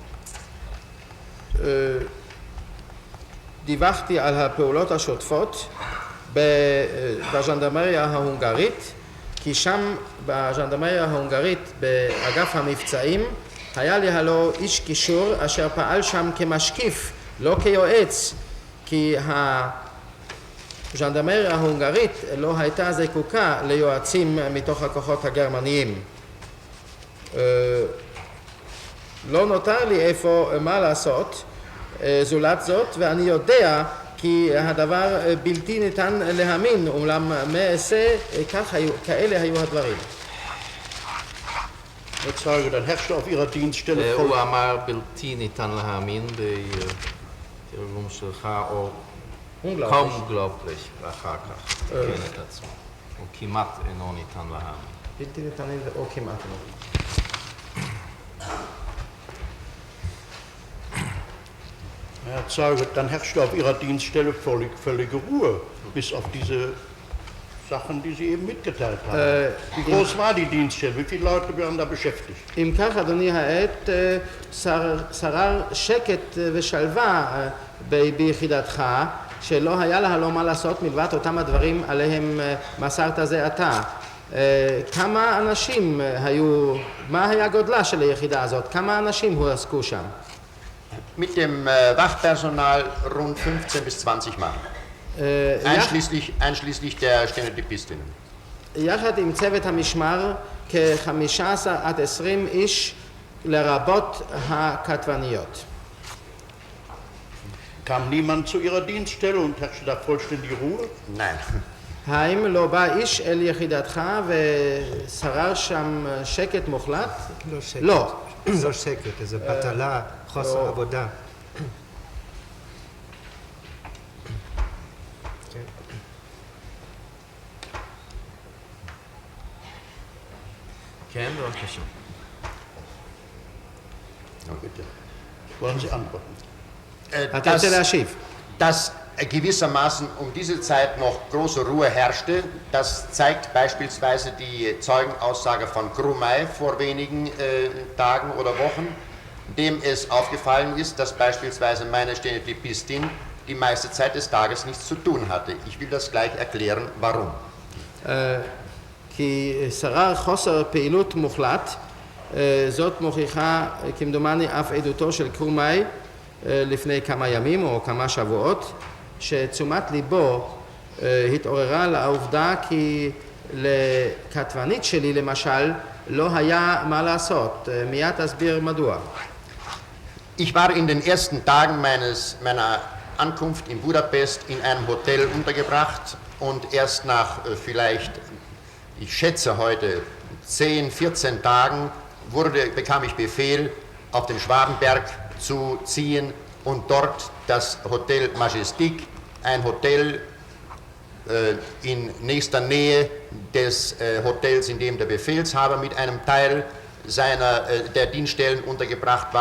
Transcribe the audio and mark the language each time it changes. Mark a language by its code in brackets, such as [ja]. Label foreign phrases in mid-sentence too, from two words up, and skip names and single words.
[he] דיווחתי על הפעולות השוטפות בז'נדרמריה ההונגרית, כי שם בז'נדרמריה ההונגרית באגף המבצעים היה לי הלא איש קישור אשר פעל שם כמשקיף, לא כיועץ, כי הז'נדרמריה ההונגרית לא הייתה זקוקה ליועצים מתוך הכוחות הגרמניים. לא נותר לי איפה מה לעשות זולת זאת, ואני יודע כי הדבר בלתי ניתן להאמין, אולם מעשה כאלה היו הדברים. [de] Herr Zeuge, dann herrscht auf Ihrer Dienststelle [he] הוא אמר בלתי ניתן להאמין בתרגום שלך, או unglaublich ואחר כך תקן את עצמו. הוא כמעט אינו ניתן להאמין. בלתי ניתן או כמעט לא. [de] Herr Zeuge, dann herrscht auf Ihrer Dienststelle völlige Ruhe, bis auf diese Sachen, die Sie eben mitgeteilt haben. Wie groß war die Dienststelle? Wie viele Leute waren da beschäftigt? [he] אם כך, אדוני העט, שרר שקט ושלווה ביחידתך, שלא היה לה לא מה לעשות מלבד אותם הדברים עליהם מסרת זה עתה. כמה אנשים היו, מה היה גודלה של היחידה הזאת? כמה אנשים הועסקו שם? [de] Mit dem Wachpersonal rund 15 bis 20 Mann. einschließlich der סטנוטיפיסטינים. [he] יחד עם צוות המשמר כ-15 עד 20 איש לרבות הכתבניות. [de] Kam niemand zu ihrer Dienststelle und herrschte da vollständige Ruhe? Nein. [he] האם לא בא איש אל יחידתך ושרר שם שקט מוחלט? לא שקט. לא. לא שקט, זה בטלה, חוסר עבודה. כן, בבקשה. [de] Bitte. Wollen Sie antworten? [he] אתה רוצה להשיב? [de] Dass gewissermaßen um diese Zeit noch große Ruhe herrschte, das zeigt beispielsweise die Zeugenaussage von Krumai vor wenigen Tagen oder Wochen, dem es aufgefallen ist, dass beispielsweise meine Stenotypistin die meiste Zeit des Tages nichts zu tun hatte. Ich will das gleich erklären, warum. [he] כי שרר חוסר פעילות מוחלט, זאת מוכיחה כמדומני אף עדותו של קרומאי לפני כמה ימים או כמה שבועות, שתשומת ליבו התעוררה לעובדה כי לכתבנית שלי למשל לא היה מה לעשות. מיד תסביר מדוע. [de] Ich war in den ersten Tagen meiner Ankunft in Budapest in einem Hotel untergebracht und erst nach vielleicht, ich schätze heute, 10, 14 Tagen bekam ich Befehl, auf den Schwabenberg zu ziehen und dort das Hotel Majestic, ein Hotel in nächster Nähe des Hotels, in dem der Befehlshaber mit einem Teil der Dienststellen untergebracht war.